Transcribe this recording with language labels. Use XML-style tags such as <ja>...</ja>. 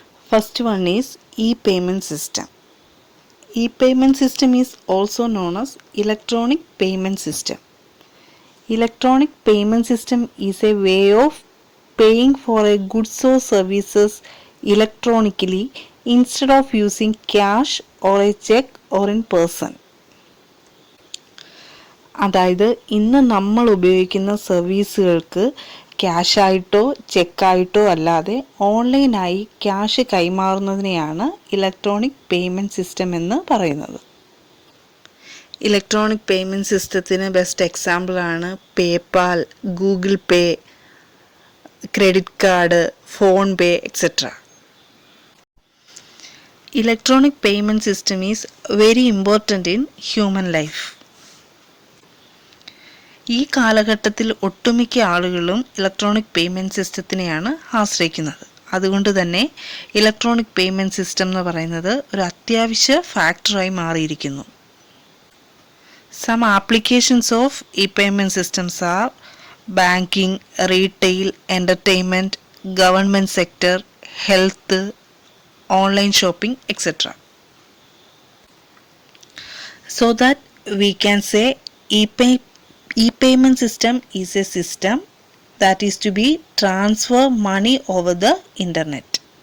<en>First one is e-payment system. E-payment system is also known as electronic payment system. Electronic payment system is a way of paying for a goods or services electronically instead of using cash or a check or in person.</en> <ml>അതായത് ഇന്ന് നമ്മൾ ഉപയോഗിക്കുന്ന സർവീസുകൾക്ക് ക്യാഷായിട്ടോ ചെക്കായിട്ടോ അല്ലാതെ ഓൺലൈനായി cash കൈമാറുന്നതിനെയാണ് electronic payment system എന്ന് പറയുന്നത്. Electronic payment സിസ്റ്റത്തിന് best എക്സാമ്പിളാണ് PayPal, Google pay, credit card, phone pay etcetera.</ml> <en>Electronic payment system is very important in human life.</en> <ml>ഈ കാലഘട്ടത്തിൽ ഒട്ടുമിക്ക ആളുകളും ഇലക്ട്രോണിക് പേയ്മെൻറ്റ് സിസ്റ്റത്തിനെയാണ് ആശ്രയിക്കുന്നത്. അതുകൊണ്ട് തന്നെ ഇലക്ട്രോണിക് പേയ്മെൻറ്റ് സിസ്റ്റം എന്ന് പറയുന്നത് ഒരു അത്യാവശ്യ ഫാക്ടറായി മാറിയിരിക്കുന്നു.</ml> <en>Some applications of e-payment systems are banking, retail, entertainment, government sector, health, online shopping, etc. So that we can say e-payment system is a system that is to be transfer money over the internet.</en>